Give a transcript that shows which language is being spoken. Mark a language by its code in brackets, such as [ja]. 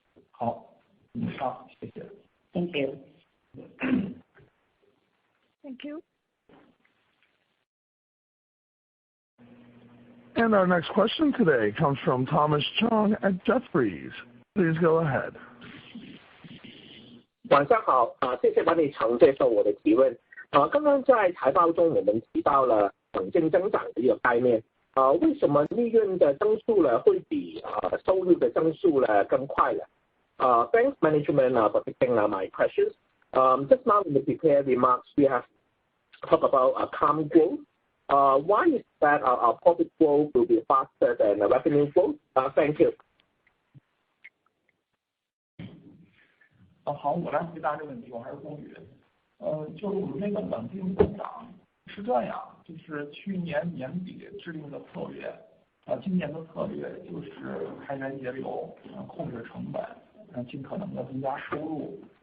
[zh] 好，以上，谢谢。 [en] Thank you. Thank you. And our next question today comes from Thomas Chong at Jefferies. Please go ahead. [zh] 晚上好，谢谢管理层接受我的提问。刚刚在财报中我们提到了稳健增长的一个概念，为什么利润的增速呢会比收入的增速呢更快呢？ Thanks management for taking my questions. [en] Just now in the prepared remarks we have talked about calm growth. Why is that our profit growth will be faster than the revenue growth? Thank you. [zh] 好，我来回答这个问题，我还是龚宇。就是我们这个稳定增长是这样，就是去年年底制定的策略，今年的策略就是开源节流，控制成本，尽可能的增加收入。